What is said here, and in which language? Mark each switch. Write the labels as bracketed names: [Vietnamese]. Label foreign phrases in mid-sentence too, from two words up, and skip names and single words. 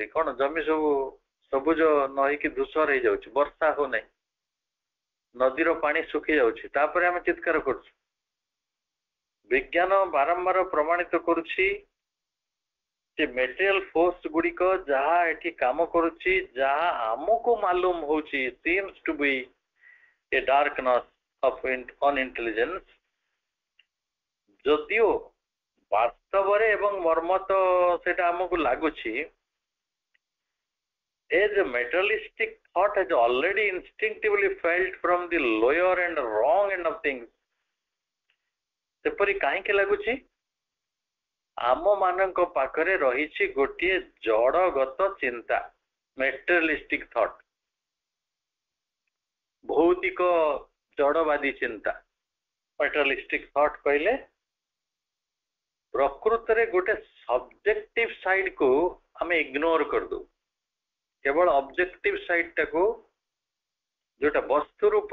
[Odia] କଣ ଜମି ସବୁ ସବୁଜ ନ ହେଇକି ଧୂସର ହେଇଯାଉଛି, ବର୍ଷା ହଉନାହିଁ, ନଦୀର ପାଣି ଶୁଖି ଯାଉଛି, ତାପରେ ଆମେ ଚିତ୍କାର କରୁଛୁ। ବିଜ୍ଞାନ ବାରମ୍ବାର ପ୍ରମାଣିତ କରୁଛି ଯେ [English] material force [Odia] ଗୁଡିକ ଯାହା ଏଠି କାମ କରୁଛି, ଯାହା ଆମକୁ ମାଲୁମ ହଉଛି [English] seems to be a darkness of unintelligence, [Odia] ଯଦିଓ ବାସ୍ତବରେ ଏବଂ ମର୍ମତ ସେଟା ଆମକୁ ଲାଗୁଛି [English] as a materialistic thought has already instinctively felt from the lower and wrong end of things। [Odia] ସେପରି କାହିଁକି ଲାଗୁଛି? ଆମ ମାନଙ୍କ ପାଖରେ ରହିଛି ଗୋଟିଏ ଜଡଗତ ଚିନ୍ତା, [English] materialistic thought, [Odia] ଭୌତିକ ଜଡବାଦୀ ଚିନ୍ତା। [English] materialistic thought [Odia] କହିଲେ ପ୍ରକୃତରେ ଗୋଟେ [English] subjective side [Odia] କୁ ଆମେ ଇଗ୍ନୋର କରିଦଉ, କେବଳ [English] objective side [Odia] ଟାକୁ, ଯୋଉଟା ବସ୍ତୁ ରୂପ।